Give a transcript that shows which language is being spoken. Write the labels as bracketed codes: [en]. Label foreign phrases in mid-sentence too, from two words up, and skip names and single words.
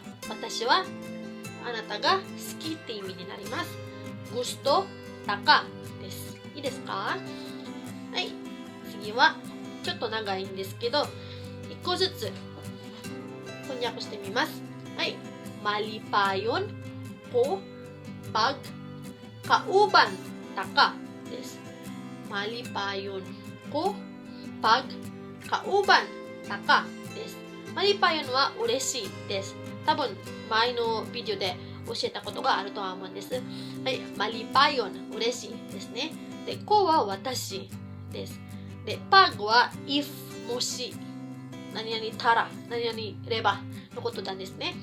[ja] 私はあなたが好きって意味になります。グストタカです。いいですか？はい。次はちょっと長いんですけど、1個ずつ翻訳してみます。 [ceb] はい。Malipayon ko pag kauban taka です。Malipayon ko pag kauban taka です。Malipayonは [ja] 嬉しいです。多分前のビデオで教えたことがあるとは思うんです。はい。Malipayon 嬉しいですね。で、koは私です。で、pag は if もし何々たら何々ればのことなんですね。